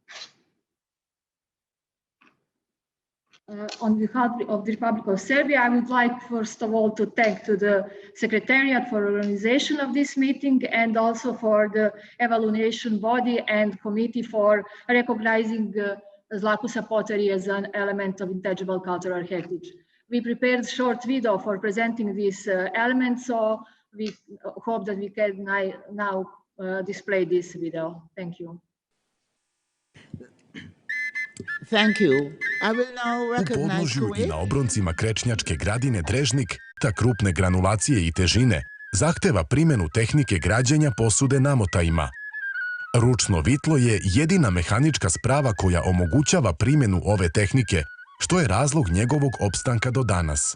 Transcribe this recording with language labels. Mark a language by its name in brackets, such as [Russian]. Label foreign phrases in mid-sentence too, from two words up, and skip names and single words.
[English] On behalf of the Republic of Serbia, I would like first of all to thank to the Secretariat for organization of this meeting and also for the evaluation body and committee for recognizing Zlakusa pottery as an element of intangible cultural heritage. We prepared a short video for presenting this element, so we hope that we can now display this video. Thank you. Thank you. I will now recognize [Serbian] U podnožju [English] Kuwait. [Serbian] I na obroncima krečnjačke gradine Drežnik, ta krupne granulacije i težine zahteva primjenu tehnike građenja posude namotajima. Ručno vitlo je jedina mehanička sprava koja omogućava primjenu ove tehnike, što je razlog njegovog opstanka do danas.